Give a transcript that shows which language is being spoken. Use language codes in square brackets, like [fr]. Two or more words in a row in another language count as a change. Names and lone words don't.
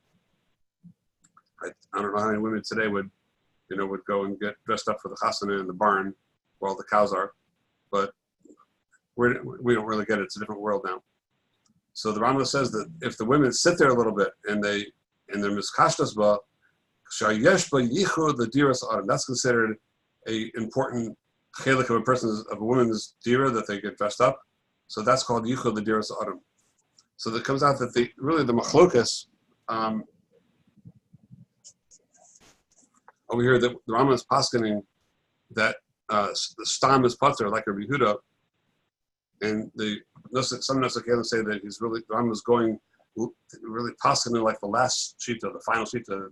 [en] I don't know how many women today would go and get dressed up for the chasana in the barn where all the cows are, but we don't really get it. It's a different world now. So the Rambam says that if the women sit there a little bit and they and they're [he] מתקשטת בה, שיש בה ייחוד [en] the [he] דירת אדם. [en] That's considered a important chelik of a woman's dira that they get dressed up. So that's called yichud the [he] דירת אדם. [en] So that comes out that the machlokas over here, the Rama is paskening that the stam is pater like a Yehuda, and some Nusach say that he's really, the Rama is going really paskening like the last shita, the final shita.